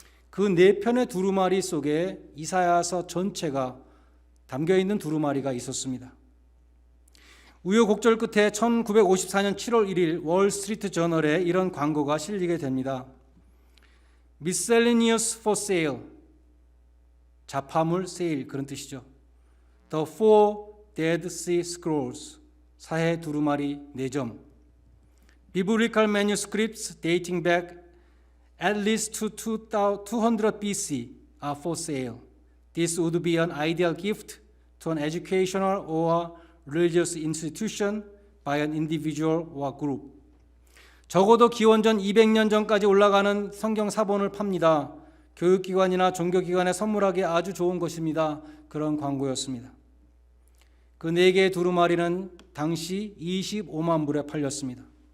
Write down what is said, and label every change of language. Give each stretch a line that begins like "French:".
Korean: 그 4편의 두루마리 속에 이사야서 전체가 담겨있는 두루마리가 있었습니다. 우여곡절 끝에 1954년 7월 1일 월스트리트 저널에 이런 광고가 실리게 됩니다.
English: Miscellaneous for sale,
Korean: 자파물 세일, 그런 뜻이죠.
English: The Four Dead Sea Scrolls,
Korean: 사해 두루마리 4점.
English: Biblical manuscripts dating back at least to 200 BC are for sale. This would be an ideal gift to an educational or religious institution by an individual or group.
Korean: 적어도 기원전 200년 전까지 올라가는 성경 사본을 팝니다. 교육기관이나 종교기관에 선물하기 아주 좋은 것입니다. 그런 광고였습니다. 그 4개의 두루마리는 당시 25만 불에 팔렸습니다.